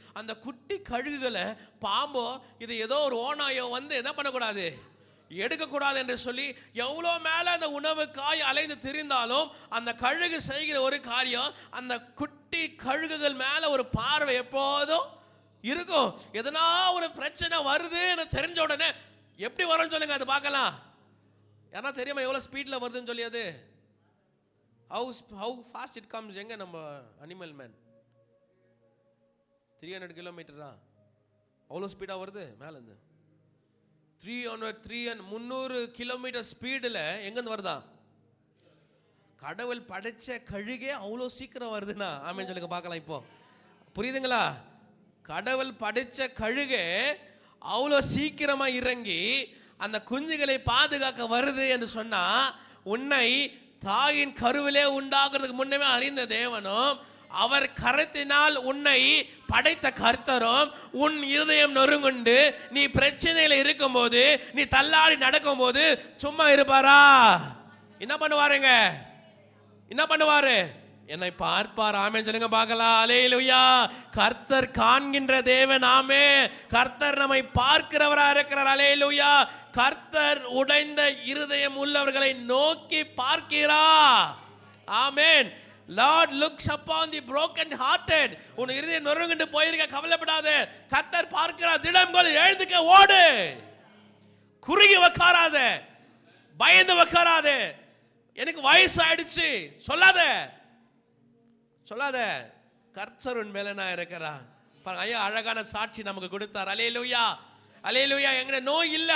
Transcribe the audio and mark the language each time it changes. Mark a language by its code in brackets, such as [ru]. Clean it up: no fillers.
[ta] அந்த குட்டி கழுகுகளை பாம்போ இது ஏதோ ஒரு ஓனாயோ வந்து என்ன பண்ணக்கூடாது, எடுக்கக்கூடாது என்று சொல்லி எவ்வளோ மேலே அந்த உணவு காய் அலைந்து திரிந்தாலும் அந்த கழுகு செய்கிற ஒரு காரியம், அந்த குட்டி கழுகுகள் மேலே ஒரு பார்வை எப்போதும் இருக்கும். எதனா ஒரு பிரச்சனை வருதுன்னு தெரிஞ்ச உடனே எப்படி வரும்னு சொல்லுங்க, அது பார்க்கலாம். ஏன்னா தெரியுமா எவ்வளோ ஸ்பீடில் வருதுன்னு சொல்லி? அது [en] how fast it comes. [ta] எங்க நம்ம அனிமல் மேன் 300 கிலோமீட்டரா அவ்வளோ ஸ்பீடாக வருது மேலேருந்து. 300 கிலோமீட்டர் ஸ்பீடில் எங்கேருந்து வருதா? கடவுள் படைச்ச கழுகே அவ்வளோ சீக்கிரம் வருதுன்னா ஆமென் சொல்லுங்க பார்க்கலாம். இப்போ புரியுதுங்களா? கடவுள் படைச்ச கழுகே அவ்வளோ சீக்கிரமா இறங்கி அந்த குஞ்சுகளை பாதுகாக்க வருது என்று சொன்னா, உன்னை தாயின் கருவிலே உண்டாக்குறதுக்கு முன்னமே அறிந்த தேவனும் அவர் கரத்தினால் உன்னை படைத்த கர்த்தரும் உன் இருதயம் நொறுங்குண்டு நீ பிரச்சனையில இருக்கும் போது, நீ தள்ளாடி நடக்கும் போது சும்மா இருப்பாரா? என்ன பண்ணுவாருங்க? என்ன பண்ணுவாரு? என்னை பார்ப்பார். ஆமென் சொல்லுங்க பார்க்கலாம். அல்லேலூயா. கர்த்தர் காண்கின்ற தேவன். ஆமென். கர்த்தர் நம்மை பார்க்கிறவரா இருக்கிறார். அல்லேலூயா. கர்த்தர் உடைந்த இருதயம் உள்ளவர்களை நோக்கி பார்க்கிறார். ஆமென். [en] Lord looks upon the broken hearted. [ta] உன் இருதயம் நொறுங்குண்டு போயிருக்க, கவலைப்படாத. கர்த்தர் பார்க்கிறார். திடம் கொள், எழுந்துக்க, ஓடு. குறுகி உட்காராத, பயந்து உட்காராத. எனக்கு வயசு ஆயிடுச்சு சொல்லாத. கர்த்தர் உன் மேல நான் இருக்கிறான். ஐயா அழகான சாட்சி நமக்கு கொடுத்தார். அல்லேலூயா. அல்லேலூயா. எங்கட நோய் இல்ல.